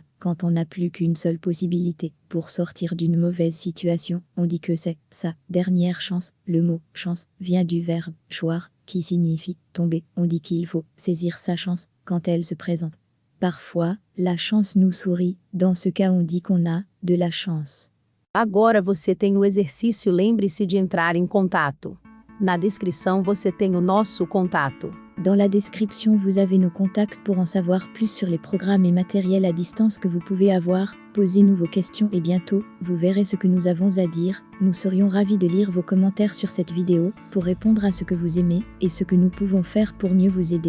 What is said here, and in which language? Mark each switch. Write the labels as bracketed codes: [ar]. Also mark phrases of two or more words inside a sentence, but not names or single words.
[fr] Quand on n'a plus qu'une seule possibilité pour sortir d'une mauvaise situation, on dit que c'est sa dernière chance. Le mot chance vient du verbe choir, qui signifie tomber. On dit qu'il faut saisir sa chance quand elle se présente. Parfois, la chance nous sourit. Dans ce cas, on dit qu'on a de la chance. [pt] Agora você tem o exercício. Lembre-se de entrar em contato. Na descrição você tem o nosso contato. [fr] Dans la description, vous avez nos contacts pour en savoir plus sur les programmes et matériels à distance que vous pouvez avoir. Posez-nous vos questions et bientôt, vous verrez ce que nous avons à dire. Nous serions ravis de lire vos commentaires sur cette vidéo pour répondre à ce que vous aimez et ce que nous pouvons faire pour mieux vous aider.